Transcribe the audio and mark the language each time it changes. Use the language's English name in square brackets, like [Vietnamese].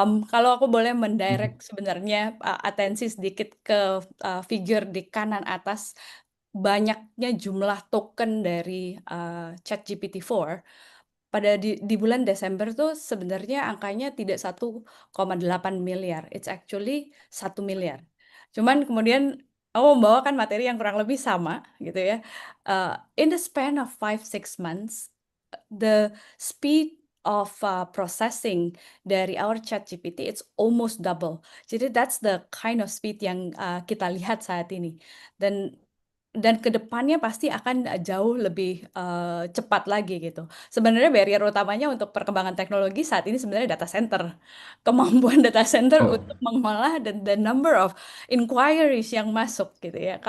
[Indonesian] Kalau aku boleh mendirect sebenarnya atensi sedikit ke figure di kanan atas, banyaknya jumlah token dari ChatGPT-4 pada di bulan Desember tuh sebenarnya angkanya tidak 1,8 miliar, [English] it's actually 1 miliar. [Indonesian] Cuman kemudian aku membawakan materi yang kurang lebih sama gitu ya. [English] In the span of 5-6 months, the speed of processing [Indonesian] dari [English] our ChatGPT it's almost double. [Indonesian] Jadi [English] that's the kind of speed [Indonesian] yang kita lihat saat ini. Dan ke depannya pasti akan jauh lebih cepat lagi gitu. Sebenarnya barrier utamanya untuk perkembangan teknologi saat ini sebenarnya data center. Kemampuan data center Oh, untuk mengolah dan [English] the number of inquiries [Indonesian] yang masuk gitu ya.